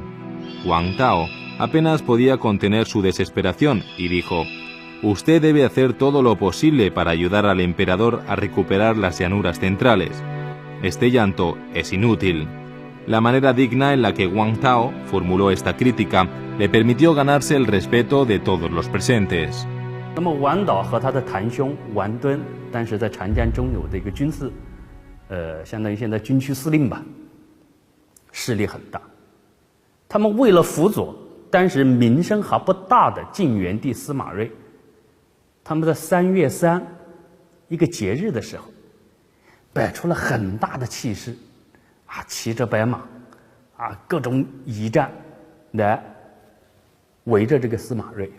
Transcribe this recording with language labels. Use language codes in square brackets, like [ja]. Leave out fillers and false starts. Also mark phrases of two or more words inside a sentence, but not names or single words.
[es] Wang Tao apenas podía contener su desesperación y dijo: «Usted debe hacer todo lo posible para ayudar al emperador a recuperar las llanuras centrales. Este llanto es inútil». La manera digna en la que Wang Tao formuló esta crítica le permitió ganarse el respeto de todos los presentes. [zh] 那么王导和他的堂兄王敦，当时在长江中游的一个军事，相当于现在军区司令吧，势力很大。他们为了辅佐当时名声还不大的晋元帝司马睿，他们在3月3一个节日的时候，摆出了很大的气势，啊，骑着白马，啊，各种仪仗来围着这个司马睿。